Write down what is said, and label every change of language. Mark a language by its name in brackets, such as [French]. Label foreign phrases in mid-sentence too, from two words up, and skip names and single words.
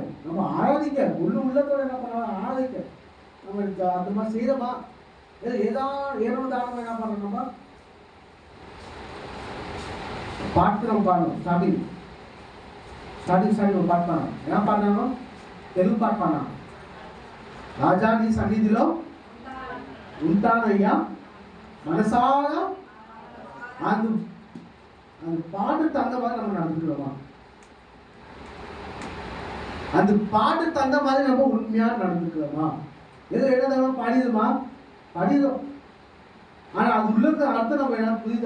[Tamil] நம்ம ஆராதிக்க உள்ளத்தோட என்ன பண்ண ஆராதிக்க. நம்ம அந்த மாதிரி செய்யறோமா? ஏதோ தானம் என்ன பண்ணணுமா? பாட்டு நம்ம பாடணும். ஸ்டார்டிங் நம்ம பாட்டு பாடணும். என்ன பாடினாங்க? தெலுங்கு பாட்டு பாடினாங்க. [Telugu] రాజా నీ సన్నిధిలో ఉంటానయ్యా మనసారా. [Tamil] அந்த பாட்டு தந்த மாதிரி நம்ம நடந்துக்கிறோமா? அந்த பாட்டு தந்த மாதிரி நம்ம உண்மையா நடந்துக்கிறோமா? ஏதோ என்ன பாடிடுமா? பாடிடும். ஆனா அது உள்ள அர்த்தம் நம்ம என்ன புரியுதா?